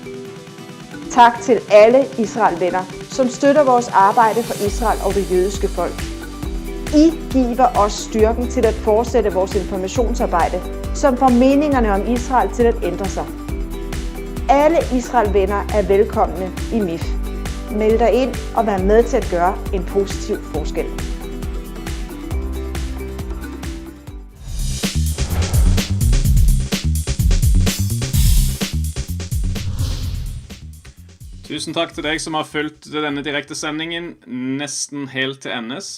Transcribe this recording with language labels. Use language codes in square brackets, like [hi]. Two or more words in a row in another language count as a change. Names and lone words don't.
[da] Tak til alle Israel-venner, som støtter vores arbejde for Israel og det jødiske folk. I giver os styrken til at fortsætte vores informationsarbejde, som får meningerne om Israel til at ændre sig. Alle Israel-venner er velkomne i MIFF. Meld dig ind og vær med til at gøre en positiv forskel. [no] Tusen takk til deg som har fulgt denne direktesendingen nesten helt til endes.